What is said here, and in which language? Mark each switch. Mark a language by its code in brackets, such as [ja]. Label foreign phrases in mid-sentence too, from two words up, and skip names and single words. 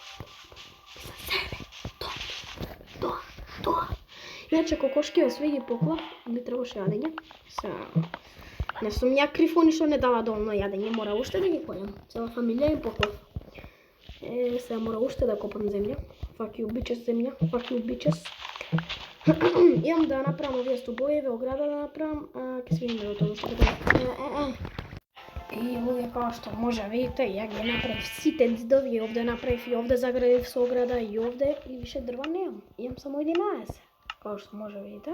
[mk] За себе, тоа. Иначе кокошки осве ги поклав, ми требаше јадење. Не сум ја крив, ништо не дава доволно јадење, мора уште да ги појам. Цела фамилија им поклав. Сега мора уште да копам земја. [en] Fuck you bitches земја, fuck you bitches. [mk] Имам да направам овие стубови, ограда да направам, ке се видиме до тоа што И овде како што може видите, ја ги направив сите ѕидови, и овде направив и овде заградив со ограда и овде и више дрва немам. Имам само 11. Како што може видите.